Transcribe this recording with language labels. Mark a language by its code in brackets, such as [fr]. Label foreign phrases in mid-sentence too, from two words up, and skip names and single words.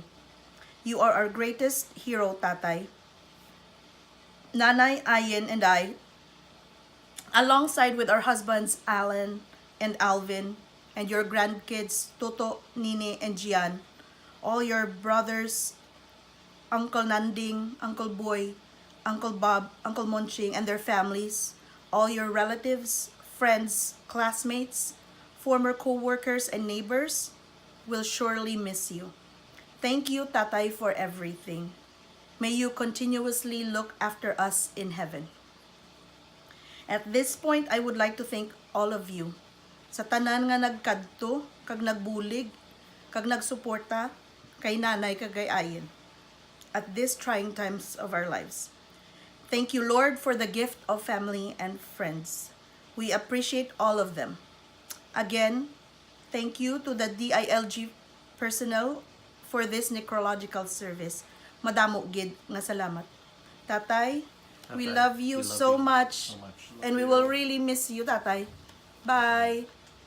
[en] You are our greatest hero, Tatay. Nanay, Ayan, and I, alongside with our husbands, Alan and Alvin, and your grandkids, Toto, Nini, and Gian, all your brothers, Uncle Nanding, Uncle Boy, Uncle Bob, Uncle Monching, and their families, all your relatives, friends, classmates, former co-workers, and neighbors will surely miss you. Thank you, Tatay, for everything. May you continuously look after us in heaven. At this point, I would like to thank all of you [hil] sa tanan nga nagkadto, kag nagbulig, kag nagsuporta kay nanay kag kay Ayan [en] at these trying times of our lives. Thank you, Lord, for the gift of family and friends. We appreciate all of them. Again, thank you to the DILG personnel for this necrological service. [hil] Madamo gid nga salamat. Tatay, [en] we Tatay, love you we love so you much, so much. and we will really miss you, Tatay. Bye.